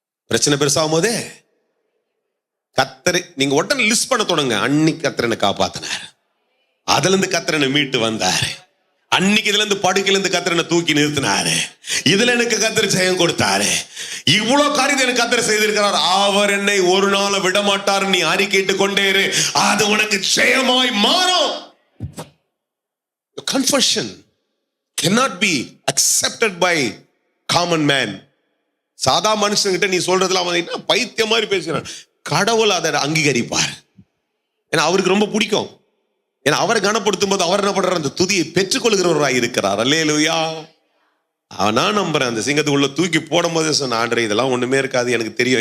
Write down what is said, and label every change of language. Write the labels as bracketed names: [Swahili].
[Tamil] பிரச்சனை பெருசாகும் போதே கர்த்தரை நீங்க உடனே லிஸ்ட் பண்ண தொடங்க. அன்னைக்கு கர்த்தரை காப்பாத்தினார், அதுல இருந்து கர்த்தரை மீட்டு வந்தாரு, அன்னைக்கு இதுல இருந்து படுக்கையில இருந்து கர்த்தர் என்னை தூக்கி நிறுத்தினாரு. இதுல எனக்கு கர்த்தர் ஜெயம் கொடுத்தாரு. இவ்வளவு காரியத்தை எனக்கு கர்த்தர் செய்திருக்கிறார். அவர் என்னை ஒரு நாள் விட மாட்டார். நீ அறிக்கையிட்டு கொண்டே இரு, அது உனக்கு ஜெயமாய் மாறும். [English] Confession cannot be accepted by common man. [Tamil] சாதா மனுஷங்கிட்ட நீ சொல்றதுலாம் அவன் என்ன பைத்தியம் மாதிரி பேசுறான். கடவுள் அதை அங்கீகரிப்பார். ஏன்னா அவருக்கு ரொம்ப பிடிக்கும். ஏன்னா அவரை கனப்படுத்தும் போது அவர் என்ன பண்றார், அந்த துதியை பெற்றுக்கொள்கிறவராய் இருக்கிறார். அல்லேலூயா. நான் நம்புறேன். அந்த சிங்கத்துக்கு உள்ள தூக்கி போடும் போதே சொன்ன, ஆண்டவரே இதெல்லாம் ஒண்ணுமே இருக்காது, எனக்கு தெரியும்.